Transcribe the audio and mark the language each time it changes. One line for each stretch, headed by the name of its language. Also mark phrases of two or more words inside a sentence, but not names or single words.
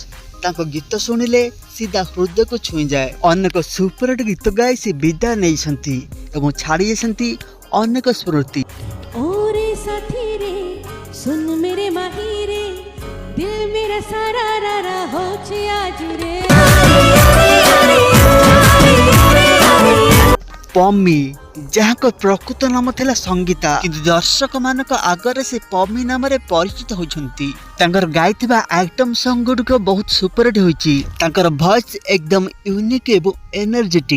Odia: ତାଙ୍କ ଗୀତ ଶୁଣିଲେ ସିଧା ହୃଦୟକୁ ଛୁଇଁଯାଏ। ଅନେକ ସୁପରହିଟ୍ ଗୀତ ଗାଇ ସେ ବିଦାୟ ନେଇଛନ୍ତି ଏବଂ ଛାଡ଼ି ଯାଇଛନ୍ତି ଅନେକ ସ୍ମୃତି।
Hindi: ओरे साथी रे सुन मेरे माही रे, दिल मेरा सारा रा हो छे आज रे।
Odia: ପମି ଯାହାଙ୍କ ପ୍ରକୃତ ନାମ ଥିଲା ସଙ୍ଗୀତା, କିନ୍ତୁ ଦର୍ଶକ ମାନଙ୍କ ଆଗରେ ସେ ପମି ନାମରେ ପରିଚିତ ହୋଇଛନ୍ତି। ତାଙ୍କର ଗାଇଥିବା ଆଇଟମ ସଙ୍ଗ ଗୁଡ଼ିକ ବହୁତ ସୁପରହିଟ୍ ହୋଇଛି। ତାଙ୍କର ଭଏସ୍ ଏକଦମ ୟୁନିକ୍ ଏବଂ ଏନର୍ଜେଟିକ୍।